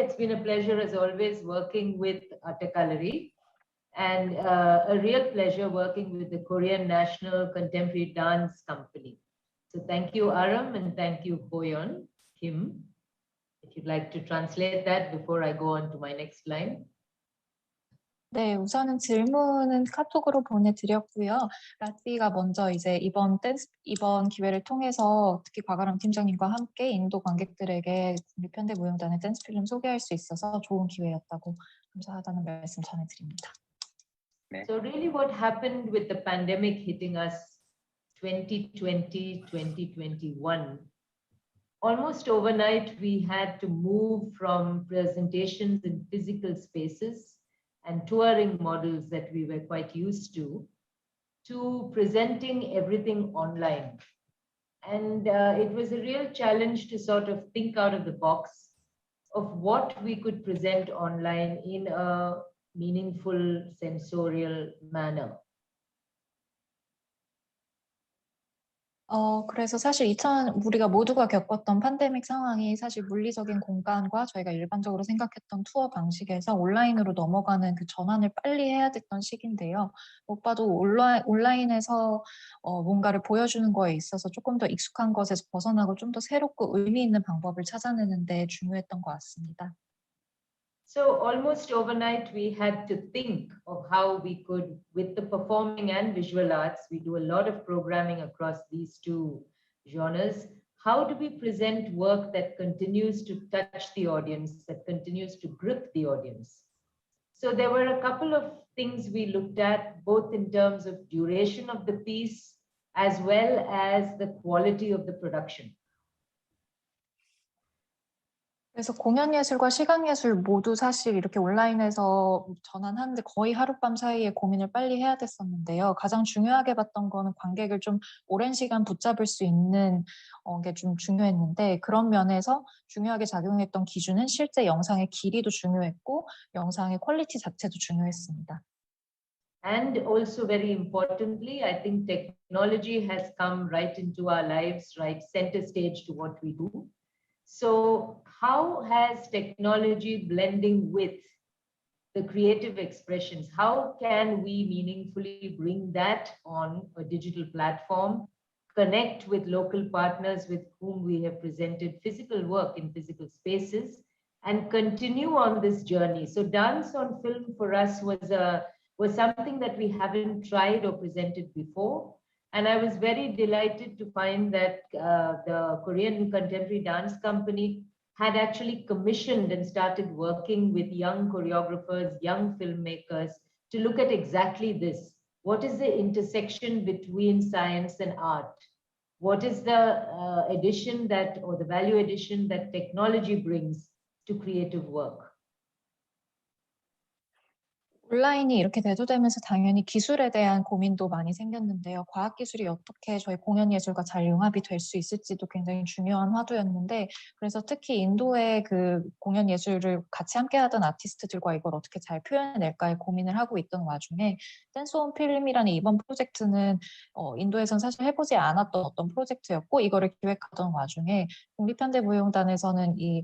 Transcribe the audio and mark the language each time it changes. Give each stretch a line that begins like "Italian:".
English: It's been a pleasure, as always, working with 𝘼𝙧𝙯, and a real pleasure working with the Korean National Contemporary Dance Company. So thank you, Aram, and thank you, Boyeon Kim. If you'd like to translate that before I go on to my next line.
Korean: 네, 우선은 질문은 카톡으로 보내드렸고요. 라띠가 먼저 이제 이번 기회를 통해서 특히 곽아람 팀장님과 함께 인도 관객들에게 국립현대무용단의 댄스 필름 소개할 수 있어서 좋은 기회였다고 감사하다는 말씀 전해드립니다. 네.
English: So really what happened with the pandemic hitting us 2020, 2021, almost overnight we had to move from presentations in physical spaces and touring models that we were quite used to presenting everything online. And it was a real challenge to sort of think out of the box of what we could present online in a meaningful, sensorial manner.
Korean: 그래서 사실 우리가 모두가 겪었던 팬데믹 상황이 사실 물리적인 공간과 저희가 일반적으로 생각했던 투어 방식에서 온라인으로 넘어가는 그 전환을 빨리 해야 됐던 시기인데요. 못 봐도 온라인에서 뭔가를 보여주는 거에 있어서 조금 더 익숙한 것에서 벗어나고 좀 더 새롭고 의미 있는 방법을 찾아내는 데 중요했던 것 같습니다.
English: So almost overnight, we had to think of how we could, with the performing and visual arts, we do a lot of programming across these two genres. How do we present work that continues to touch the audience, that continues to grip the audience? So there were a couple of things we looked at, both in terms of duration of the piece, as well as the quality of the production.
Korean: 그래서 공연예술과 시각예술 모두 사실 이렇게 온라인에서 전환하는데 거의 하룻밤 사이에 고민을 빨리 해야 됐었는데요. 가장 중요하게 봤던 거는 관객을 좀 오랜 시간 붙잡을 수 있는 게 좀 중요했는데 그런 면에서 중요하게 작용했던 기준은 실제 영상의 길이도 중요했고 영상의 퀄리티 자체도 중요했습니다.
English: And also very importantly, I think technology has come right into our lives, right center stage to what we do. So how has technology blending with the creative expressions, how can we meaningfully bring that on a digital platform, connect with local partners with whom we have presented physical work in physical spaces, and continue on this journey? So dance on film for us was something that we haven't tried or presented before. And I was very delighted to find that the Korean Contemporary Dance Company had actually commissioned and started working with young choreographers, young filmmakers to look at exactly this. What is the intersection between science and art? What is the addition that, or the value addition that technology brings to creative work?
Korean: 온라인이 이렇게 대두되면서 당연히 기술에 대한 고민도 많이 생겼는데요. 과학기술이 어떻게 저희 공연예술과 잘 융합이 될 수 있을지도 굉장히 중요한 화두였는데 그래서 특히 인도의 그 공연예술을 같이 함께하던 아티스트들과 이걸 어떻게 잘 표현해낼까에 고민을 하고 있던 와중에 댄스 온 필름이라는 이번 프로젝트는 인도에선 사실 해보지 않았던 어떤 프로젝트였고 이거를 기획하던 와중에 국립현대무용단에서는